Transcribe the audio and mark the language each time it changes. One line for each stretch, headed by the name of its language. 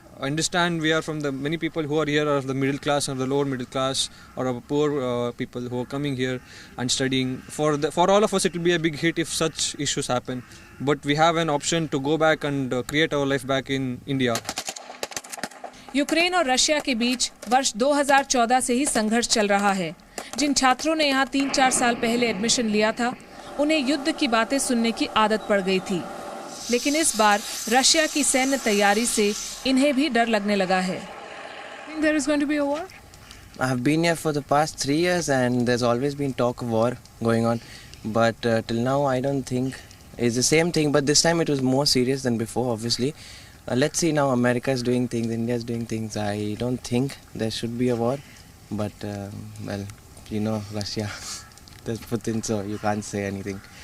English: I understand we are from the many people who are here are of the middle class or the lower middle class or of poor people who are coming here and studying. For all of us it will be a big hit if such issues happen, but we have an option to go back and create our life back in India.
Hindi: Ukraine और Russia के बीच वर्ष 2014 से ही संघर्ष चल रहा है। जिन छात्रों ने यहाँ 3-4 साल पहले एडमिशन लिया था, उन्हें युद्ध की बातें सुनने की आदत पड़ गई थी, लेकिन इस बार रशिया की सैन्य तैयारी से इन्हें भी डर लगने लगा है।
English: There is going to be a war? I have been here for the past 3 years and there's always been talk of war going on, but till now I don't think it's the same thing, but this time it was more serious than before, obviously. Let's see now, America is doing things, India is doing things. I don't think there should be a war, but well, you know, Russia, there's Putin, so you can't say anything.